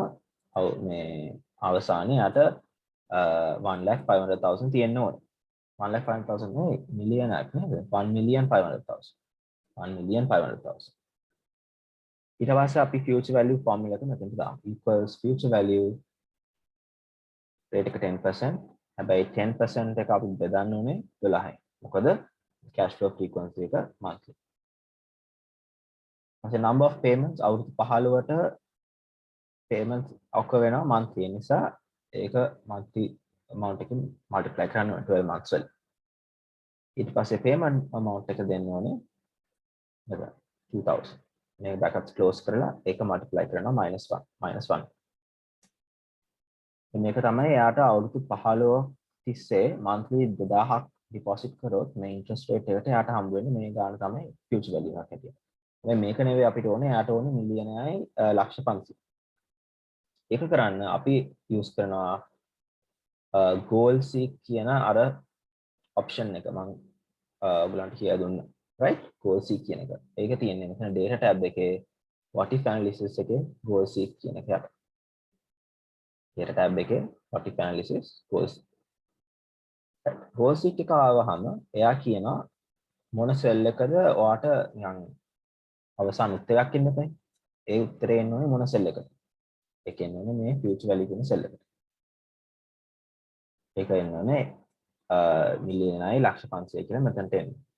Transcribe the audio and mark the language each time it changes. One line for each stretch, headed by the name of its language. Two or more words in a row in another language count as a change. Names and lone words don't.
Sinhala: මේ අවසානයේ යට 1,500,000 තියෙන්න ඕනේ. 1,500,000 නෙවෙයි මිලියනක් නේද? 1,500,000. 1,500,000. ඊට පස්සේ අපි
English: future value formula
Sinhala: එක මෙතනට දාමු.
English: equals future value rate
Sinhala: එක 10%. හැබැයි 10% එක අපි බෙදන්න ඕනේ 12යි. මොකද
English: cash flow frequency
Sinhala: එක monthly. ඊට
English: number of payments
Sinhala: අවුරුදු 15ට
English: payments occur
Sinhala: වෙනවා monthly. ඒ නිසා ඒක
English: monthly amount
Sinhala: එකකින් multiply කරන්න ඕනේ 12 months වල. ඊට පස්සේ payment amount එක දෙන්න ඕනේ මෙතන 2000. මේ
English: brackets close
Sinhala: කරලා ඒක multiply කරනවා -1. මේක තමයි එයාට අවුරුදු 15 තිස්සේ monthly 2000ක් deposit කරොත් මේ interest rate එකට එයාට හම්බ වෙන්නේ මේ ගාණ තමයි
English: future value
Sinhala: එකක් හැටියට. දැන් මේක නෙවෙයි අපිට ඕනේ එයාට ඕනේ මිලියනයයි 500. ඒක කරන්න අපි use කරනවා
English: goal seek
Sinhala: කියන අර option එක මම ඔයගලන්ට කියලා දුන්නා.
English: right? goal seek
Sinhala: කියන එක. ඒක තියෙන්නේ මෙතන
English: data tab
Sinhala: එකේ
English: what if analysis
Sinhala: එකේ
English: goal seek
Sinhala: කියන එක යට.
English: data tab
Sinhala: එකේ
English: what if analysis goal seek. goal seek
Sinhala: එක ආවහම එයා කියනවා මොන cell එකද ඔයාට නිකන් අවසාන උත්තරයක් ඉන්න බෑ. ඒ උත්තරේ එන්න ඕනේ මොන cell එකද? ඒක එන්න ඕනේ මේ
English: future value
Sinhala: කියන cell එකට. ඒක එන්න ඕනේ මිලියනයි 500 කියලා මෙතනට එන්න.